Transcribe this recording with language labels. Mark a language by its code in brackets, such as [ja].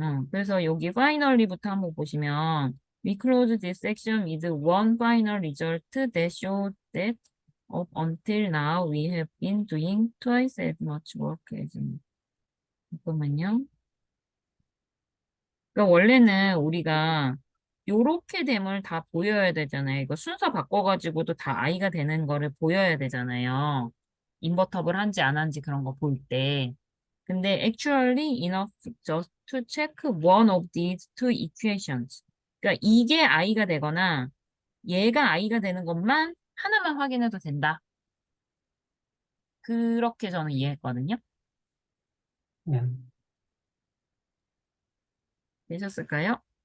[ko] 그래서 여기 [en] finally부터 [ko] 한번 보시면 [en] we close this section with one final result that shows that up until now we have been doing twice as much work as [ko] 잠깐만요. 그러니까 원래는 우리가 요렇게 됨을 다 보여야 되잖아요. 이거 순서 바꿔가지고도 다 i가 되는 거를 보여야 되잖아요. 인버터블 한지 안 한지 그런 거 볼 때. 근데 [en] actually enough just to check one of these two equations. [ko] 그러니까 이게 i가 되거나 얘가 i가 되는 것만 하나만 확인해도 된다. 그렇게 저는 이해했거든요. 예. 되셨을까요?